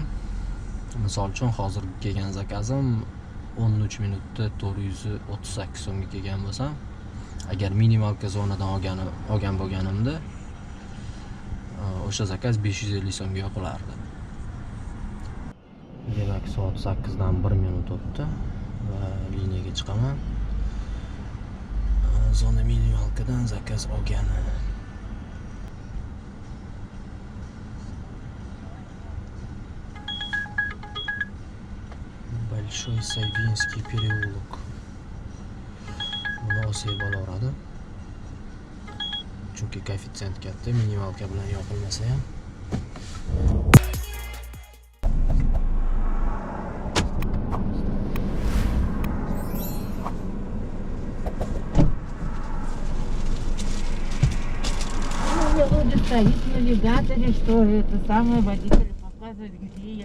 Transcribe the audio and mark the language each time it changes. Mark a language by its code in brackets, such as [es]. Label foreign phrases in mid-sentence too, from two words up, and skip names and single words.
[uz] Misol uchun hozir kelgan zakazim 13 minutda 438 so'mga kelgan bo'lsam, agar minimalka zonadan olgan bo'lganimda o'sha zakaz 550 so'mga yopilardi. Demak, soat 8 dan 1 minut o'tdi va liniyaga chiqaman. Zona minimalkadan zakaz olgani. Большой Сайвинский переулок. Buni Osiyo bo'laveradi. Chunki koeffitsient katta, minimalka bilan yopilmasa ham. [ru] Стоит в навигаторе, что это самое, водитель показывает, где я.